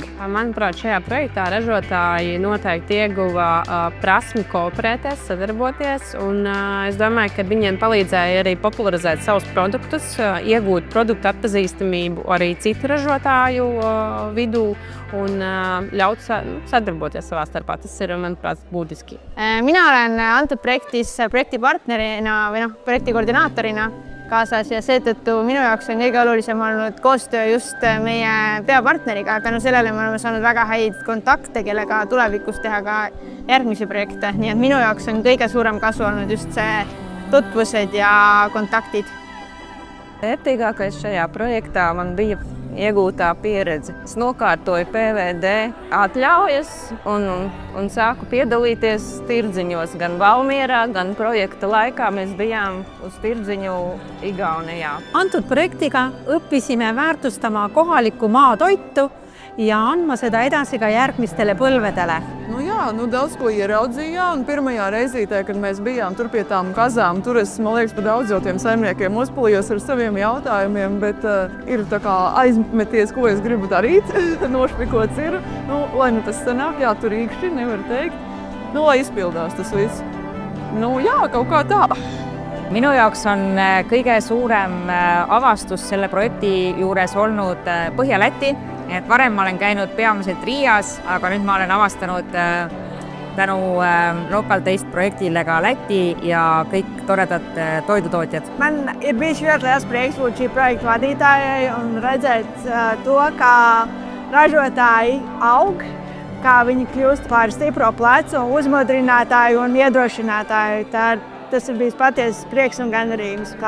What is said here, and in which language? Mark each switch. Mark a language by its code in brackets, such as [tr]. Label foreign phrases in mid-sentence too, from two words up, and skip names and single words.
[lv] Manuprāt, šajā projektā ražotāji noteikti ieguva prasmi kooperēties, sadarboties, un es domāju, ka viņiem palīdzēja arī popularizēt savus produktus, iegūt produktu atpazīstamību arī citu ražotāju vidū un ļaut sadarboties savā starpā. Tas ir, manuprāt, būtiski. [et] Mina olen antud projektis projektipartnerina või projekti koordinaatorina kaasas ja seetõttu minu jaoks on kõige olulisem olnud koostöö just meie peapartneriga, aga sellele me oleme saanud väga häid kontakte, kellega tulevikus teha ka järgmisi projekte. Nii et minu jaoks on kõige suurem kasu olnud just see tutvused ja kontaktid. [lv] Vērtīgākais šajā projektā man bija iegūtā pieredze. Es nokārtoju PVD atļaujas un sāku piedalīties tirdziņos gan Valmierā, gan projekta laikā mēs bijām uz tirdziņu Igaunijā. [et] Antud projektiga õppisime väärtustama kohalikku maatoitu ja andma seda edasi ka järgmistele põlvedele. [lv] Nu jā, daudz ko ieraudzījām, un pirmajā reizītē, kad mēs bijām tur pie tām kazām, tur es, man liekas, pa daudz jau tiem saimniekiem uzpalījos ar saviem jautājumiem, bet ir tā kā aizmeties, ko es gribu darīt, nošpikots ir, lai tas sanāk, jā, tur īkšķi, nevar teikt, lai izpildās tas viss. Jā, kaut kā tā. [et] Minu jaoks on kõige suurem avastus selle projekti juures olnud Põhja-Läti. Et varem ma olen käinud peamiselt Riias, aga nüüd ma olen avastanud tänu Local Taste projektile ka Läti ja kõik toredad toidutootjad. [lv] Man ir bijis ļoti liels prieks būt šī projekta vadītājai un redzēt to, kā ražotāji aug, kā viņi kļūst par stipro plecu, uzmodrinātāju un iedrošinātāju. Tas ir bijis patiesas prieks un gandarījums.